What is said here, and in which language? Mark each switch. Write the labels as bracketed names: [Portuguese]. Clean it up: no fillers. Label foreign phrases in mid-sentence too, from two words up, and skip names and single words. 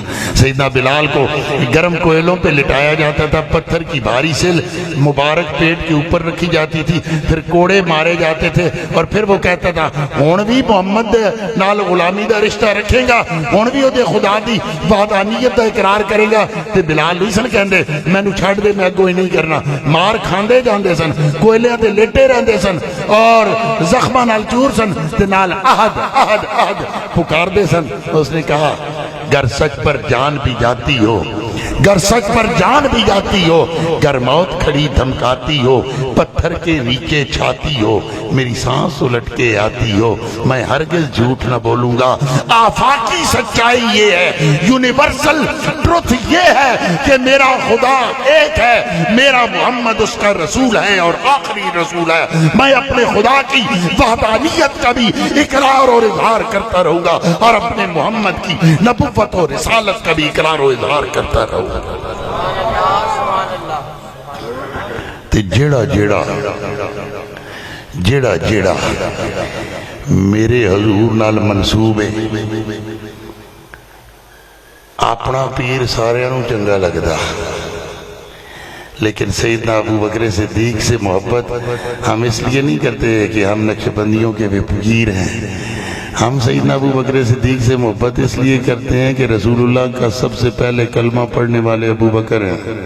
[Urdu] سیدنا بلال کو گرم کوئلوں پہ لٹایا جاتا تھا، پتھر کی بھاری سل مبارک پیٹ کے اوپر رکھی جاتی تھی، پھر کوڑے مارے جاتے تھے اور پھر وہ کہتا تھا [Punjabi] ہون بھی محمد نال غلامی دا رشتہ رکھیں گا، ہون بھی دے خدا دی وحدانیت دا اقرار کرے گا. تے بلال نہیں سن کہندے میں نو چھڑ دے، میں کوئی نہیں کرنا. مار کھاندے جاندے سن، کوئلیاں تے لیٹے رہندے سن اور زخمہ نال چور سن تے نال احد احد احد پکار دے سن. [Urdu] اس نے کہا گر سچ پر جان بھی جاتی ہو، گر سچ پر جان بھی جاتی ہو، گر موت کھڑی دھمکاتی ہو، پتھر کے نیچے چھاتی ہو، میری سانس الٹ کے آتی ہو، میں ہرگز جھوٹ نہ بولوں گا. آفاقی سچائی یہ ہے، [English] universal truth [Urdu] یہ ہے کہ میرا خدا ایک ہے، میرا محمد اس کا رسول ہے اور آخری رسول ہے. میں اپنے خدا کی وحدانیت کا بھی اقرار اور اظہار کرتا رہوں گا اور اپنے محمد کی نبوت اور رسالت کا بھی اقرار اور اظہار کرتا رہوں گا. [Punjabi] تے جیڑا میرے حضور نال منصوب ہے اپنا پیر سارے انہوں چنگا لگدا، [Urdu] لیکن سیدنا ابو بکر صدیق سے محبت ہم اس لیے نہیں کرتے کہ ہم نقشبندیوں کے بھی پیر ہیں. ہم سیدنا ابو بکر صدیق سے محبت اس لیے کرتے ہیں کہ رسول اللہ کا سب سے پہلے کلمہ پڑھنے والے ابو بکر ہیں.